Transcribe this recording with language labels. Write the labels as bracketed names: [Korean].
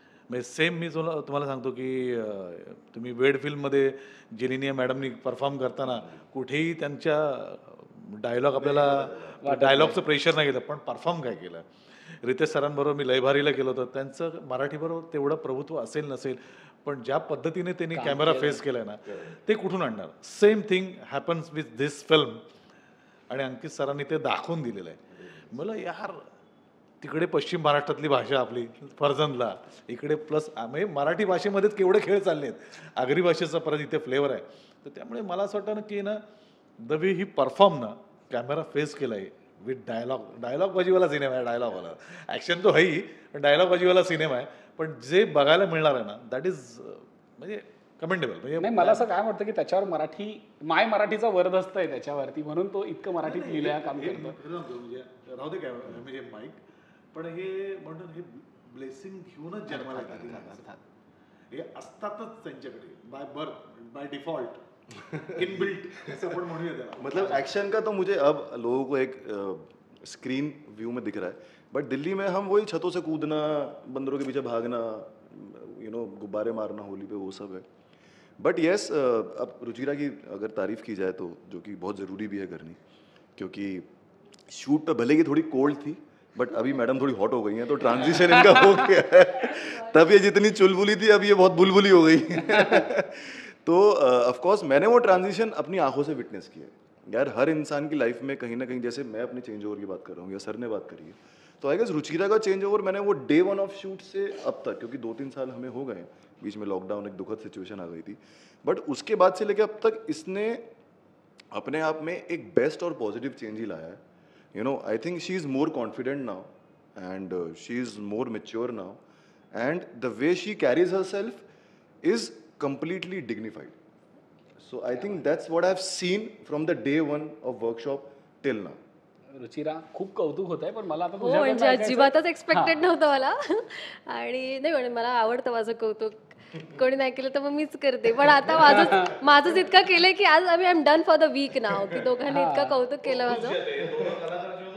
[Marathi] म्हणजे सेम मी तुम्हाला सांगतो की तुम्ही वेड फिल्ममध्ये जेनिनिया मॅडमनी परफॉर्म करताना कुठेही त्यांच्या डायलॉग आपल्याला डायलॉगचं प्रेशर नाही घेतलं, पण परफॉर्म काय केलं. रितेश सरांबरोबर मी लयभारीला गेलो होतो, त्यांचं मराठीबरोबर तेवढं प्रभुत्व असेल नसेल, पण ज्या पद्धतीने त्यांनी कॅमेरा फेस केलाय ना, ते कुठून आणणार. [English] Same thing happens with this film. [Marathi] आणि अंकित सरांनी ते दाखवून दिलेलं आहे. मला यार तिकडे पश्चिम महाराष्ट्रातली भाषा आपली फर्जंदला, इकडे प्लस म्हणजे मराठी भाषेमध्येच केवढे खेळ चालले आहेत, आगरी भाषेचा परत इथे फ्लेवर आहे. तर त्यामुळे मला असं वाटतं ना की ना, [English] the way he perform [Marathi] ना, कॅमेरा फेस केला आहे विथ डायलॉग बाजीवाला सिनेमा आहे. [Hindi] डायलॉगवाला ॲक्शन तो है, [Marathi] डायलॉग बाजीवाला सिनेमा आहे, पण जे बघायला मिळणार आहे ना, [English] that is [Marathi] म्हणजे कमेंडेबल. म्हणजे नाही, मला असं काय वाटतं की त्याच्यावर माय मराठीचा वरदस्त आहे त्याच्यावरती, म्हणून तो इतकं मराठीत लिहिलं काम करतो. म्हणजे राहू दे काय म्हणजे माईक, पण हे म्हणून हे ब्लेसिंग घेऊनच जन्माला येतात. हे असतातच त्यांच्याकडे [English] by birth, by default, [Marathi] inbuilt ऐसा पण म्हणूया त्याला. [Hindi] मतलब एक्शन का तो मुझे अब लोगों को एक स्क्रीन व्यू में दिख रहा है, बट दिल्ली में हम वही छतों से कूदना, बंदरों के पीछे भागना, गुब्बारे मारना होली पे, वो सब है. बट येस, अब रुचिरा की अगर तारीफ की जाए तो, जो कि बहुत ज़रूरी भी है करनी, क्योंकि शूट पे भले ही थोड़ी कोल्ड थी, बट अभी मैडम थोड़ी हॉट हो गई हैं, तो ट्रांजिशन इनका हो गया है. तब ये जितनी चुलबुली थी, अब ये बहुत बुलबुली हो गई. तो ऑफ कोर्स मैंने वो ट्रांजिशन अपनी आंखों से विटनेस किया है. यार हर इंसान की लाइफ में कहीं ना कहीं, जैसे मैं अपने चेंज ओवर की बात कर रहा हूँ या सर ने बात करी है, तो [English] I guess [Hindi] रुचिरा का चेंज ओवर मैंने वो डे वन ऑफ शूट से अब तक, क्योंकि 2-3 साल हमें हो गए, बीच में लॉकडाउन एक दुखद सिचुएशन आ गई थी, बट उसके बाद से लेकर अब तक इसने अपने आप में एक बेस्ट और पॉजिटिव चेंज ही लाया है. [English] You know, I think she is more confident now, and she is more mature now, and the way she carries herself is completely dignified. So I think that's what I've seen from the day one of workshop till now. [Marathi] Ruchira, खूप कौतुक होत आहे, पण मला आता हो, म्हणजे अजिबातच एक्सपेक्टेड नव्हतं मला. आणि नाही म्हणजे मला आवडतं माझं कौतुक, कोणी नाही केलं तर मग मीच करते. पण आता माझंच इतकं केलंय की आज आम्ही [English] I am done for the week [Marathi] नाव, की दोघांनी इतकं कौतुक केलं माझं.